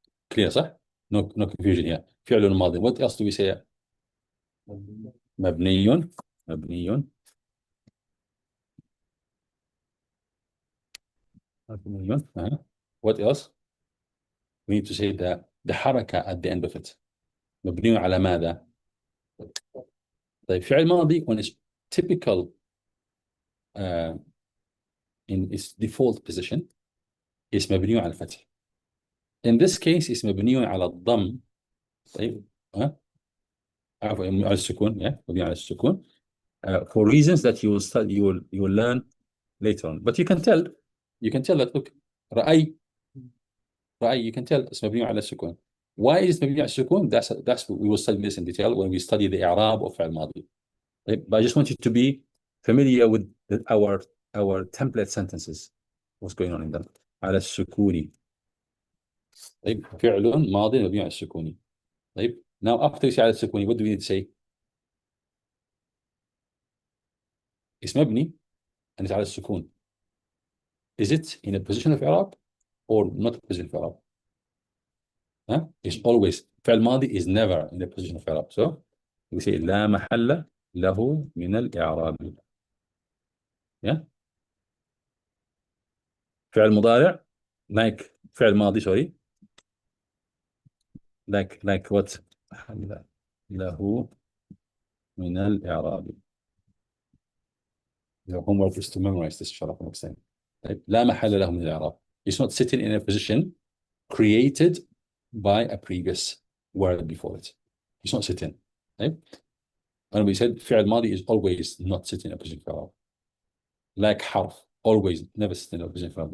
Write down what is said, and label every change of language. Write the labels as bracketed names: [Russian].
[English] Clear, صح? No confusion here. [Arabic] فعل ماض. [English] What else do we say? مبني. مبني. What else? We need to say the حركة at the end of it. [Arabic] مبني على ماذا؟ طيب فعل ماضي [English] when it's typical in its default position [Arabic] is مبني على الفتح. [English] In this case is [Arabic] مبني على الضم. طيب عفوا على السكون. مبني على السكون [English] for reasons that you will study, you will learn later on. But you can tell that, look, رأي, you can tell it's مبني على السكون. Why is it [Arabic] مبني على السكون? [English] That's what we will study this in detail when we study the إعراب of فعل ماضي. But I just want you to be familiar with our template sentences. What's going on in them? على السكون. [Arabic] طيب فعل ماضي مبني على السكون. [English] طيب now after you say على السكون, what do we need to say? It's مبني and it's على السكون. Is it in a position of إعراب or not a position of إعراب? It's always فعل ماضي is never in a position of إعراب. So we say [Arabic] لا محل له من الإعراب. فعل مضارع like فعل ماضي [English] sorry like what [Arabic] له من الإعراب. [English] Your homework is to memorize this شرف المكسين. [Arabic] طيب لا محل له من الإعراب. [English] It's not sitting in a position created by a previous word before it. It's not sitting. طيب. And we said فعل ماضي is always not sitting in a position for الإعراب. Like حرف, always never sitting in a position for الإعراب.